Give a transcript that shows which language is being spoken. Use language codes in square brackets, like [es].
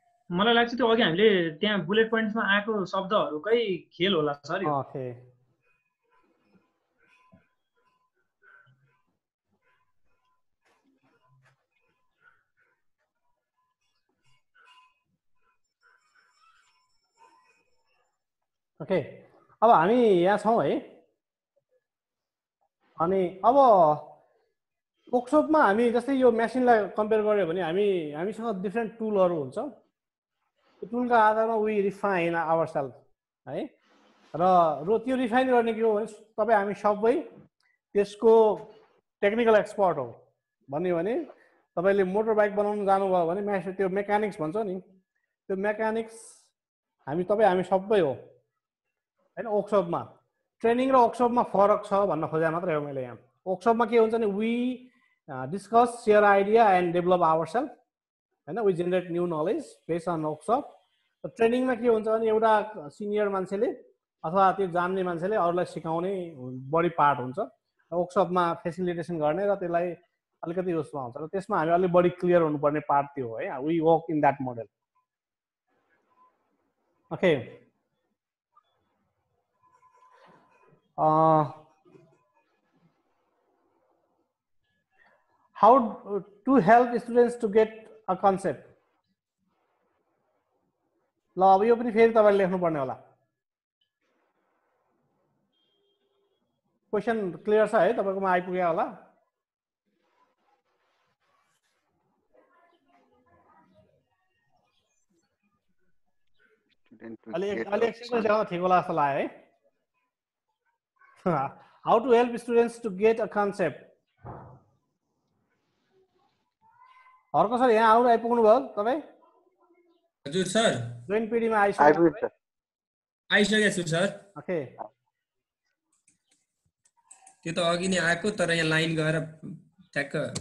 [ne] मलाई लाग्छ त्यो अघि हामीले त्यहाँ बुलेट पोइन्ट्समा आएको शब्दहरूकै खेल होला सर यो। ओके ओके, अब हामी यहाँ छौँ है। अनि अब वर्कसपमा हामी जस्तै यो मेसिनलाई कम्पेयर गर्यो भने हामीसँग डिफ्रेन्ट टुलहरू हुन्छ। त्यो टुलका आधारमा [en] we refine our self [ne] है। र त्यो रिफाइन गर्ने के हो भने तपाईँ हामी सबै त्यसको टेक्निकल एक्सपर्ट हो भन्यो भने तपाईँले मोटर बाइक बनाउनु जानुभयो भने त्यो मेकानिक्स भन्छ नि, त्यो मेकानिक्स हामी सबै हो हैन। वर्कसपमा ट्रेनिङ र वर्कसपमा फरक छ भन्न खोजे मात्रै हो मैले यहाँ। वर्कसपमा के हुन्छ नि, [en] we discuss share idea and develop our self [ne] हैन, [en] We generate new knowledge based on workshop. [ne] ट्रेनिङमा के हुन्छ भने एउटा सिनियर मान्छेले अथवा त्यो जान्ने मान्छेले अरूलाई सिकाउने बढी पार्ट हुन्छ। वर्कसपमा फेसिलिटेसन गर्ने र त्यसलाई अलिकति उसमा हुन्छ र त्यसमा हामी अलिक बढी क्लियर हुनुपर्ने पार्ट त्यो हो है। [en] We work in that model. Okay, how to help students to get a concept? [ne] ल अब यो पनि फेरि तपाईले लेख्नु पर्ने होला। क्वेशन क्लियर छ है तपाईकोमा आइपुग्यो होला? अलि सिक्वेन्स ल्याउन ठिक होला जस्तो लाग्यो है। [en] How to help students to get a concept? [ne] अर्को सर यहाँ आइपुग्नु भयो तपाईँ? हजुर सर, जोइन पिडीमा आइसकेको छु सर। ओके, त्यो त अघि नै आएको, तर यहाँ लाइन गएर ठ्याक्क